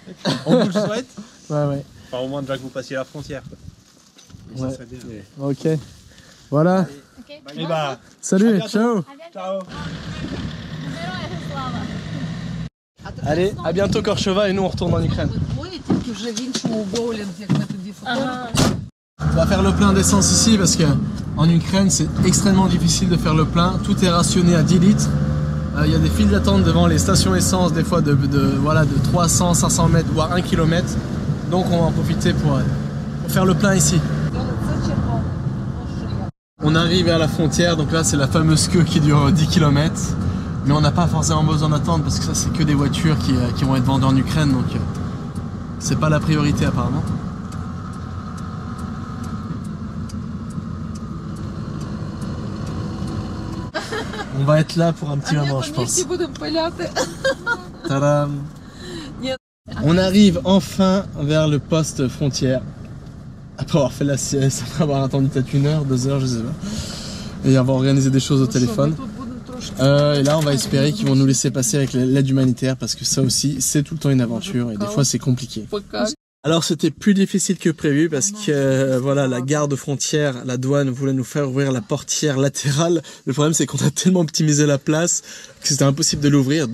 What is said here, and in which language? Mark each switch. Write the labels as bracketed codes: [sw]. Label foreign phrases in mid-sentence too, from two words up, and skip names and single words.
[fr] On vous le souhaite. Ouais, ouais. Enfin, au moins déjà que vous passiez la frontière. Quoi. Ouais. Ça serait bien. Ok. Voilà. Et bah, Salut, bientôt. ciao. ciao. Allez, à bientôt Corchova et nous on retourne en Ukraine. [uk] Тільки вже в іншому боулінг, як ми тоді фотографували. [fr] On va faire le plein d'essence ici parce que en Ukraine c'est extrêmement difficile de faire le plein. Tout est rationné à 10 litres. Il y a des files d'attente devant les stations essence des fois de 300, 500 mètres voire 1 km. Donc on va en profiter pour faire le plein ici. [uk] Це червоно. [fr] On arrive à la frontière, donc là c'est la fameuse queue qui dure 10 km. Mais on n'a pas forcément besoin d'attendre parce que ça c'est que des voitures qui vont être vendues en Ukraine, donc c'est pas la priorité apparemment. On va être là pour un petit moment je pense. [uk] Всі будемо пиляти. [fr] Tadam. On arrive enfin vers le poste frontière. Après avoir fait la sieste, après avoir attendu peut-être 1 heure, 2 heures, je sais pas. Et avoir organisé des choses au téléphone. [uk] Тут будемо трошки. [fr] Et là, on va espérer qu'ils vont nous laisser passer avec l'aide humanitaire parce que ça aussi, c'est tout le temps une aventure et des fois, c'est compliqué. [ru] Пока. [fr] Alors, c'était plus difficile que prévu parce que voilà, la garde frontière, la douane voulait nous faire ouvrir la portière latérale. Le problème, c'est qu'on a tellement optimisé la place que c'était impossible de l'ouvrir.